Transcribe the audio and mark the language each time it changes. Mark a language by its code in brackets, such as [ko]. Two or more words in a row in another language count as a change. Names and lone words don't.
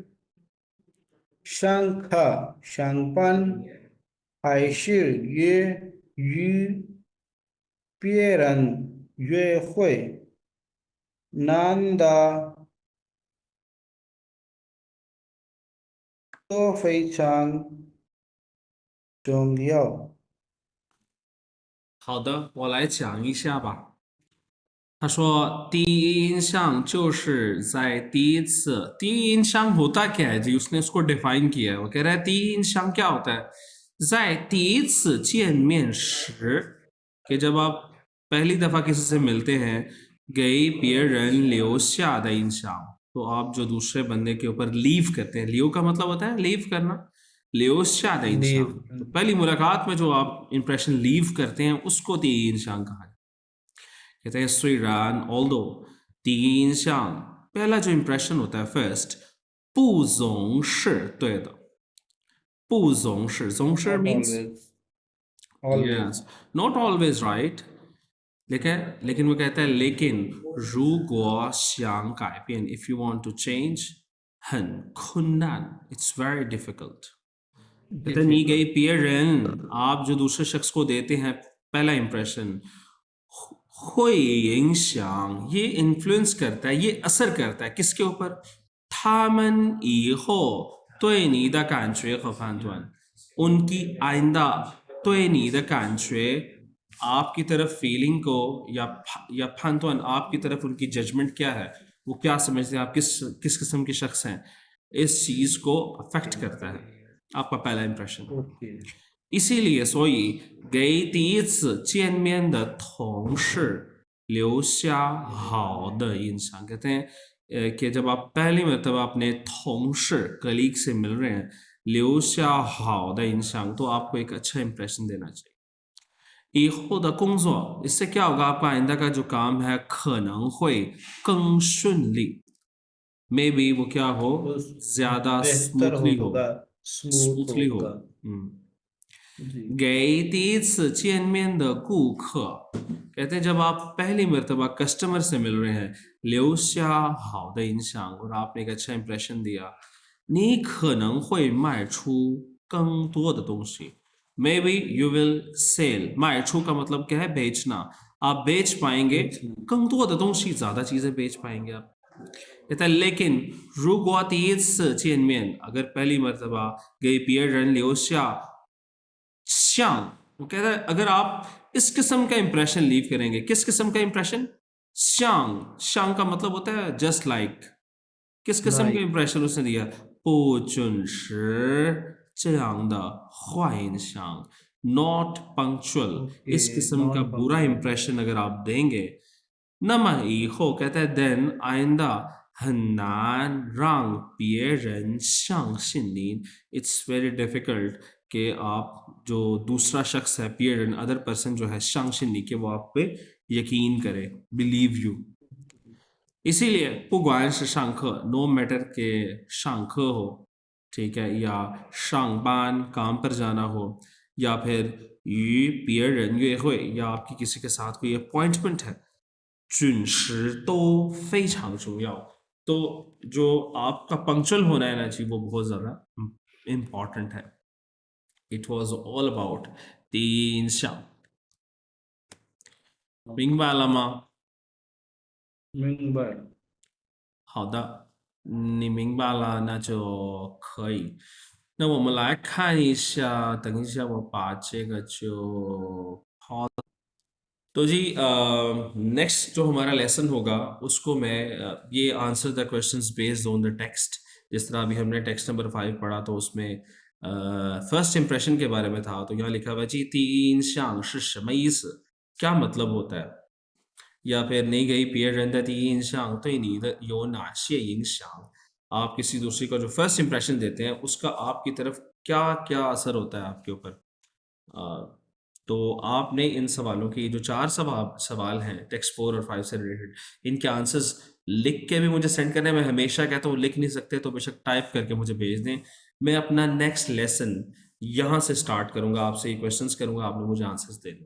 [zh] 上课、上班，还是与别人约会，难的都非常重要。好的，我来讲一下吧。他说第一印象就是在第一次，第一印象 [hi] होता क्या है जी उसने उसको डिफाइन किया है। वो कह रहा है [zh] 第一印象 [hi] क्या होता है, [zh] 在第一次见面时, [hi] कि जब आप पहली दफा किसी से मिलते हैं, [zh] 给别人留下的印象, [hi] तो आप जो दूसरे बंदे के ऊपर लीव करते हैं, लीव का मतलब होता है लीव करना, [zh] 留下的印象, [hi] तो पहली मुलाकात में जो आप [en] impression leave [hi] करते हैं उसको [zh] 第一印象 [hi] कहा जाता है। कहते हैं 虽然 although [zh] 第一印象 [hi] पहला जो इंप्रेशन होता है फर्स्ट [zh] 不总是对的，不总是 [en] Not means always. yes not always right, [hi] लेकिन वो कहता है लेकिन [zh] 如果想改变 [en] if you want to change [zh] 很困难 [en] it's very difficult, [hi] कहते हैं [zh] 你给别人, [hi] आप जो दूसरे शख्स को देते हैं पहला इंप्रेशन, [zh] 会影响, [hi] ये इन्फ्लुएंस करता है, ये असर करता है किसके ऊपर, [zh] 他们以后对你的感觉和判断, [hi] उनकी आइंदा [zh] 对你的感觉, [hi] आपकी तरफ फीलिंग को या 判断, आपकी तरफ उनकी जजमेंट क्या है, वो क्या समझते हैं आप किस किस्म के शख्स हैं, इस चीज को अफेक्ट करता है आपका पहला इंप्रेशन। ओके [zh] इसीलिए 所以给第一次见面的同事留下好的印象। [hi] कहते हैं कि जब आप पहली मरतबा अपने 同事 कलीग से मिल रहे हैं, [zh] 留下好的印象, [hi] तो आपको एक अच्छा इंप्रेशन देना चाहिए। [zh] 以后的工作, [hi] इससे क्या होगा, आपका आइंदा का जो काम है [zh] 可能会更顺利, [hi] मे बी वो क्या हो, ज्यादा बेहतर स्मूथली हो, होगा, स्मूथ स्मूथली हो। होगा जी [zh] 给第一次见面的顾客, [hi] कहते हैं जब आप पहली मर्तबा कस्टमर से मिल रहे हैं, [zh] 留下好的印象, [hi] और आपने एक अच्छा इंप्रेशन दिया, [zh] 你可能会卖出更多的东西, [en] maybe you will sell, [hi] 卖出 का मतलब क्या है, बेचना, आप बेच पाएंगे, [zh] 更多的东西, [hi] ज्यादा चीजें बेच पाएंगे आप। कहता है लेकिन 如果第一次见面, अगर पहली मर्तबा [zh] 给别人留下像, [hi] वो कहता है अगर आप इस किस्म का [en] impression leave [hi] करेंगे, किस किस्म का इंप्रेशन, श्यांग, श्यांग का मतलब होता है [en] just like, [hi] किस किस्म का इंप्रेशन उसने दिया, [zh] 不准时这样的坏印象, [en] not punctual, [hi] इस किस्म का बुरा इंप्रेशन अगर आप देंगे, [zh] 那么以后 [hi] कहता है देन आइंदा [zh] 很难让别人相信你, [en] it's very difficult [hi] कि आप जो दूसरा शख्स है, पेयर [en] other person [hi] जो है, [zh] 相信你, [hi] कि वो आप पे यकीन करे, [en] believe you. [hi] इसीलिए [zh] 不管是上课 [en] no matter [hi] के 上课 हो, ठीक है, या 上班 काम पर जाना हो, या फिर [zh] 与别人约会, [hi] या आपकी किसी के साथ कोई अपॉइंटमेंट है, [zh] 准时都非常重要। [hi] तो जो आपका पंक्चुअल होना है ना जी, वो बहुत ज़्यादा इम्पॉर्टेंट है। [en] It was all about [zh] 第一印象，明白了吗？明白好的，你明白了，那就可以。那我们来看一下，等一下我把这个就好。 [hi] तो जी नेक्स्ट जो हमारा लेसन होगा उसको मैं ये आंसर [en] the questions based on the text, [hi] जिस तरह अभी हमने [en] text number [hi] 5 पढ़ा तो उसमें [en] first impression [hi] के बारे में था, तो यहाँ लिखा हुआ जी [zh] 第一印象是什么意思, [hi] क्या मतलब होता है, या फिर [zh] 你给别人的第一印象对你的有哪些影响, [hi] आप किसी दूसरे को जो [en] first impression [hi] देते हैं उसका आपकी तरफ क्या क्या असर होता है आपके ऊपर। तो आपने इन सवालों की जो 4 सवाल हैं टेक्स्ट 4 और 5 से रिलेटेड, इनके आंसर्स लिख के भी मुझे सेंड करने, मैं हमेशा कहता हूँ लिख नहीं सकते तो बेशक टाइप करके मुझे भेज दें, मैं अपना [en] next lesson [hi] यहाँ से स्टार्ट करूँगा, आपसे ये क्वेश्चंस करूँगा, आपने मुझे आंसर्स दे दें।